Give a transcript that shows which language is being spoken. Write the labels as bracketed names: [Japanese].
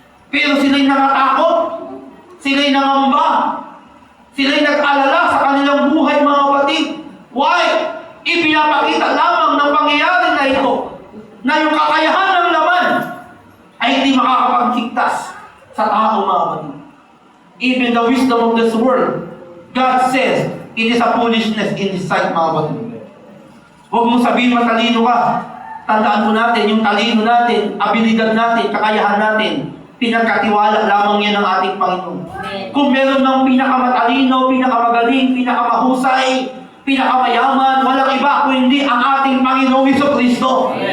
[Filipino] Pero sila'y nangatakot. Sila'y nangamba. Sila'y nag-alala sa kanilang buhay, mga kapatid. [English] Why? [Filipino] Ipinapakita lamang ng pangyayari na ito na yung kakayahan ng laman ay hindi makakapagligtas sa tao, mga kapatid. [English] Even the wisdom of this world, God says, it is a foolishness in His sight, [Filipino] mga kapatid. Huwag mong sabihin matalino ka. Tandaan mo natin, yung talino natin, abilidad natin, kakayahan natin, pinagkatiwala lamang yan ng ating Panginoon. Kung meron ng pinakamatalino, pinakamagaling, pinakamahusay, pinakamayaman, walang iba kung hindi ang ating Panginoong Jesucristo.